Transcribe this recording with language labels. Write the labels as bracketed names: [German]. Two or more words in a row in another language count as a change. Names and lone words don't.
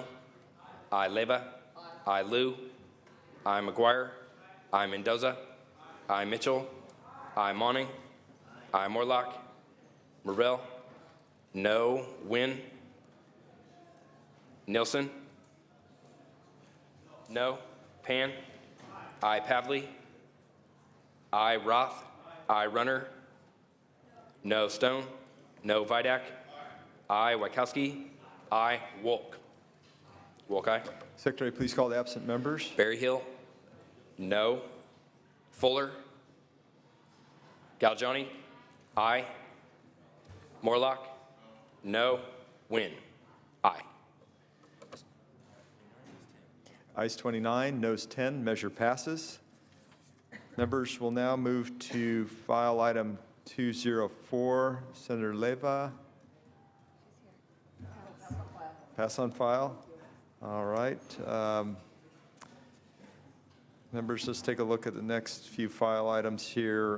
[English] Aye. Leyva. Aye. Liu. Aye. McGuire. Aye. Mendoza. Aye. Mitchell. Aye. Monning. Aye. Morlock. Morrell. No. Wynn. Nielsen. No. Pan. Aye. Pavley. Aye. Roth. Aye. Runner. No. Stone. No. Vidak. Aye. Wachowski. Aye. Wolk. Wolk, aye. Secretary, please call the absent members. Berryhill. No. Fuller. Galgiani. Aye. Morlock. No. Wynn. Aye. Ayes 29, noes 10. Measure passes. Members will now move to file item 204. Senator Leyva. Pass on file. All right. Members, let's take a look at the next few file items here.